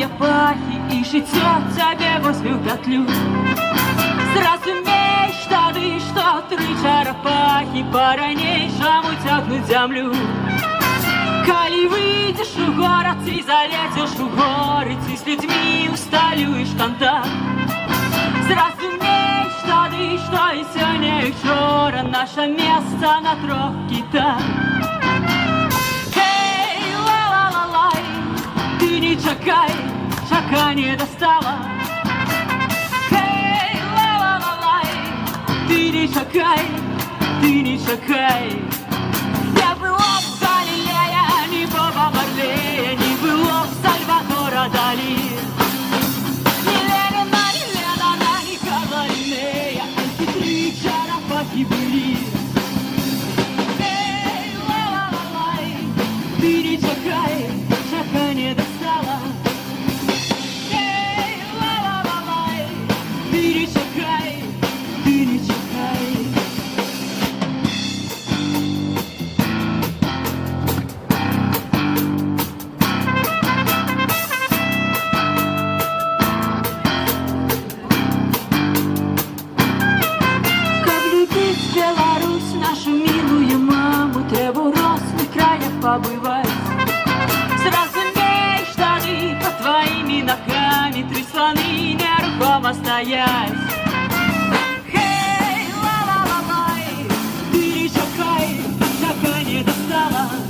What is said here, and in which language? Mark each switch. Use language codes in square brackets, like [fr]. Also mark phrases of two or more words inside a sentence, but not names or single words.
[be] пахі і жыццё цябе возьме ў пятлю, зразумееш тады, што тры чарапахі па-ранейшаму цягнуць зямлю. Калі выйдзеш у горад ці залезеш у горы, ці з людзьмі усталюеш кантакт, зразумееш тады, што і сёння і учора наша месца на трох кітах. Хей, ла-ла-ла-лай, ты не чакай, чаканне дастала. Хей, ла-ла-ла-лай, ты не чакай, ты не чакай. Не было б Галілея, не Боба Марлея, не было б Сальвадора Далі. [ru] Ни Ленина, ни Ленана, ни Карла Линнея, эти три чарапахи были. Эй, ла-ла-ла-лай, [be] ты не чакай, чаканне дастала. Эй, ла-ла-ла-лай, ты не чакай, ты не чакай. [ru] Как любить Беларусь, нашу милую маму, [be] трэба ў розных краях [ru] побывать. [be] Зразумееш тады, [ru] под твоими ногами три слоны [uk] нерухомо стоять. Хей, ла-ла-ла-лай, [be] ты не чакай, чаканне дастала.